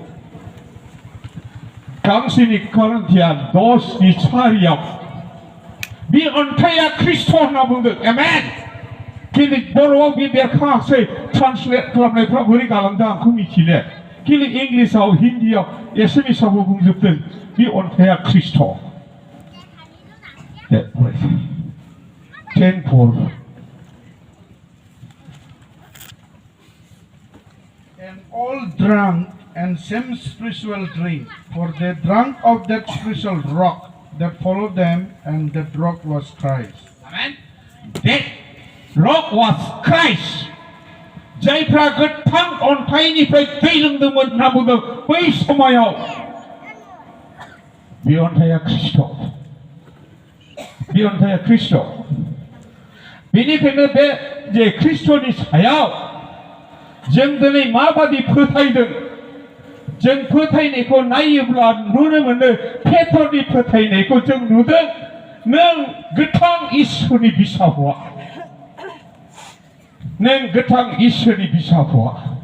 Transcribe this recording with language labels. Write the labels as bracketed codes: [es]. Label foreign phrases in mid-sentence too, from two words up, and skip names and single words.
[brx] गांसेनि करन्थियान 10:4 बे अन्थाइया ख्रिस्ट' होनना बुंदों आमेन खिन्थु बर'आव बे बेरखाङाखै ट्रान्सलेट खालामनायफ्रा बोरै गालांदों आंखौ मिथिले खिन्थु इंलिशाव हिन्दीयाव एसामिसावबो बुंजोबदों बे अन्थाइया ख्रिस्ट' 10:4 [en] And all drank and same spiritual drink, for they drank of that spiritual rock that followed them, and that rock was Christ. Amen. That rock was Christ. [brx] जायफ्रा गोथां अन्थाइनिफ्राय दै लोंदोंमोन होनना बुंदों बै समायाव बे अन्थाइया ख्रिस्ट' बेनिखायनो बे जे ख्रिस्ट'नि सायाव जों दिनै माबादि फोथायदों जों फोथायनायखौ नायोब्ला नुनो मोनो पेटरनि फोथायनायखौ जों नुदों नों गोथां इसोरनि बिसा हौवा नों गोथां इसोरनि बिसा हौवा